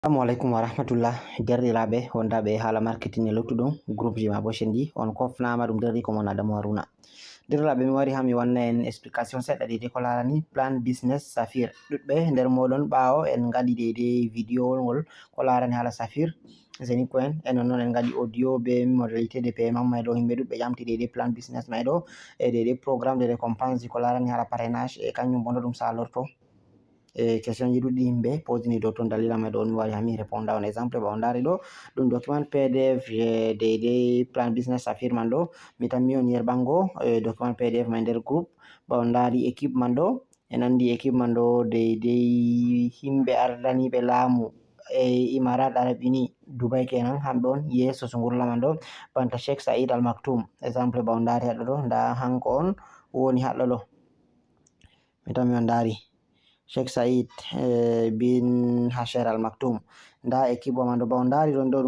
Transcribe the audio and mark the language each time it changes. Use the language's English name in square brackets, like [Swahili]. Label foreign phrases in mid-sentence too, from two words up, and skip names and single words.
[Arabic] السلام عليكم ورحمة الله [Fula] derɗiraɓe wondaɓe hala marketing e luttuɗum groupe ji ma bo shendi on kofnama ɗum derdi ko mon Adamu Haruna. Derɗiraɓe mi wari ha mi wanna en explication seɗɗa ɗiɗi ko larani [French] plan business [Fula] Safir. ɗuɗɓe nder moɗon ɓawo en gaɗi deidei video ngol ko larani hala Safir Zenith Coin e non en gaɗi audio be [French] modalité de paiement [Fula] mai ɗo himɓe ɗuɗɓe ƴamti deidei [French] plan business [Fula] mai ɗo e deidei [French] programme de récompense [Fula] ko larani hala parrainage e kanjum bo no ɗum salorto question ji ɗuɗɗi himɓe posini dow ton dalila mai ɗo mi wari ha mi réponda on exemple ba on dari ɗo ɗum [French] document pdf [Fula] deidei [French] plan business [Fula] Safir man ɗo mi tammi on yerɓango [French] document pdf [Fula] mai nder groupe ba on dari équipe man ɗo en andi équipe man ɗo deidei himɓe ardaniɓe laamu Imarat Arab Uni Dubai kenan hamɓe on yeso sungurla man ɗo banta Sheikh Said Al Maktoum exemple ba on dari haɗo ɗo nda hanko on woni haɗo ɗo mi tammi on dari Sheikh Said bin Hasher Al Maktoum nda équipe man ɗo ba on dari ɗon ɗo